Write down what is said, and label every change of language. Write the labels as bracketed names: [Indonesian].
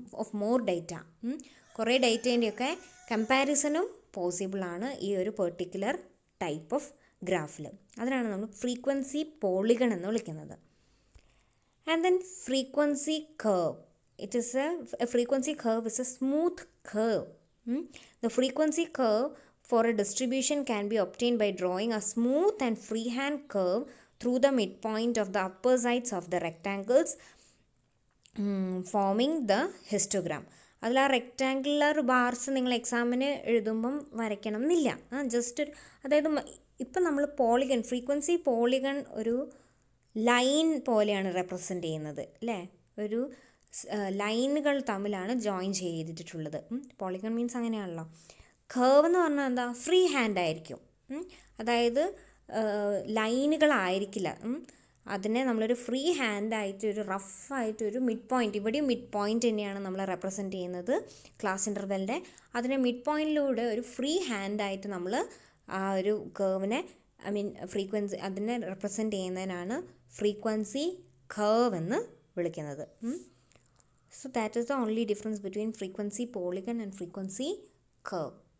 [Malayalam] Of more data, കുറേ ഡേറ്റേൻ്റെയൊക്കെ കമ്പാരിസണും പോസിബിളാണ് ഈ ഒരു പെർട്ടിക്കുലർ ടൈപ്പ് ഓഫ് ഗ്രാഫിൽ. അതിനാണ് നമ്മൾ ഫ്രീക്വൻസി പോളിഗൺ എന്ന് വിളിക്കുന്നത്. [English] And then frequency curve. It is a frequency curve is a smooth curve. The frequency curve for a distribution can be obtained by drawing a smooth and freehand curve through the midpoint of the upper sides of the rectangles, forming the histogram. [Malayalam] അതിൽ ആ rectangular bars നിങ്ങൾ എക്സാമിന് എഴുതുമ്പം വരയ്ക്കണം എന്നില്ല. Just അതായത് ഇപ്പം നമ്മൾ polygon, frequency polygon ഒരു ലൈൻ പോലെയാണ് റെപ്രസെൻ്റ് ചെയ്യുന്നത് അല്ലേ. ഒരു ലൈനുകൾ തമ്മിലാണ് ജോയിൻ ചെയ്തിട്ടുള്ളത്. പോളിഗൺ മീൻസ് അങ്ങനെയാണല്ലോ. കർവ് എന്ന് പറഞ്ഞാൽ എന്താ, ഫ്രീ ഹാൻഡ് ആയിരിക്കും. അതായത് ലൈനുകളായിരിക്കില്ല. അതിനെ നമ്മളൊരു ഫ്രീ ഹാൻഡായിട്ട് ഒരു റഫായിട്ടൊരു മിഡ് പോയിൻ്റ്, ഇവിടെയും മിഡ് പോയിൻ്റ് തന്നെയാണ് നമ്മൾ റെപ്രസെൻറ്റ് ചെയ്യുന്നത് ക്ലാസ് ഇൻ്റർവെലിൻ്റെ. അതിനെ മിഡ് പോയിൻറ്റിലൂടെ ഒരു ഫ്രീ ഹാൻഡായിട്ട് നമ്മൾ ആ ഒരു കർവിനെ ഫ്രീക്വൻസി അതിനെ റെപ്രസെൻറ്റ് ചെയ്യുന്നതിനാണ് ഫ്രീക്വൻസി കർവ് എന്ന് വിളിക്കുന്നത്. [English] So that is the only difference between frequency polygon and frequency curve.